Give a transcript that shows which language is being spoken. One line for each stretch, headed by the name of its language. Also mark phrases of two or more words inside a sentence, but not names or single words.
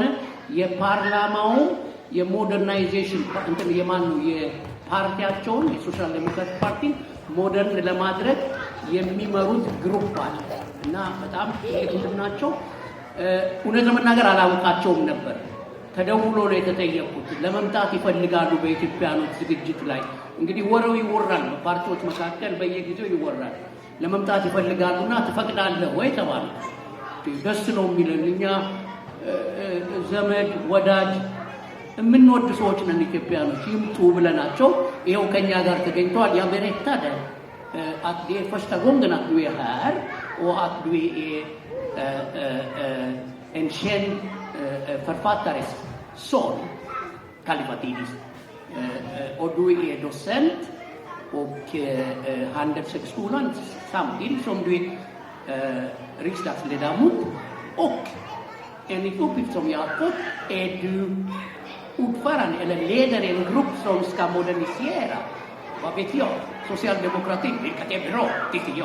Amharic: የፓርላማው የሞደርናይዜሽን እንትን የማን ነው የፓርቲያቸውን የሶሻል ዴሞክራቲክ ፓርቲ ሞደርን ለማድረግ የሚመሩት ግሩፕ አለ እና በጣም ጥቂት ናቸው። እውነት ለመናገር አላውቃቸውም ነበር። ተደውሎ ነው የተጠየቁት። ለመምጣት ይፈልጋሉ በኢትዮጵያኖች ዝግጅት ላይ። እንግዲህ ወሬው ይወራል፣ በፓርቲዎች መካከል በየጊዜው ይወራል። ለመምጣት ይፈልጋሉና ትፈቅዳለህ ወይ ተባሉ። ደስ ነው የሚለን እኛ ዘመድ ወዳጅ የምንወድ ሰዎች ነን ኢትዮጵያኖች፣ ይምጡ ብለናቸው ይኸው ከኛ ጋር ተገኝተዋል።
Swedish: Jag berättade att det är första gången att du är här och att du är en känd författares son, Kalifatidis. Och du är docent och Handelshögskolan samtidigt som du är riksdagsledamot, och enligt uppgift som jag har fått är du ordförande eller leder en grupp som ska modernisera, vad vet jag, socialdemokratin, vilket är bra tycker jag.